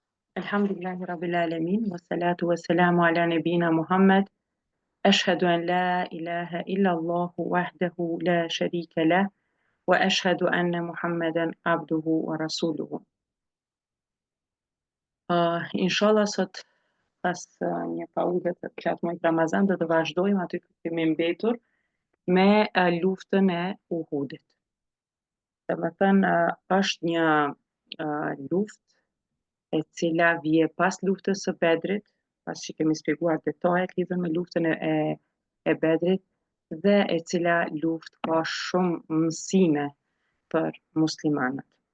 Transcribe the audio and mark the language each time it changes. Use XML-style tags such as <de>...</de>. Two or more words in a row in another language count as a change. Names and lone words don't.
<ar>الحمد لله رب العالمين والصلاة والسلام على نبينا محمد. أشهد أن لا إله إلا الله وحده لا شريك له وأشهد أن محمدا عبده ورسوله.</ar> <sq>Inshallah sot pas një pauze të gjatë muajit Ramazan do të vazhdojmë aty ku kemi mbetur me luftën e Uhudit. Domethënë është një luftë e cila vije pas luftës së Bedrit, pas që kemi shpjeguar detajet lidhur me luftën e Bedrit dhe e cila luftë ka shumë mësime për muslimanët.</sq>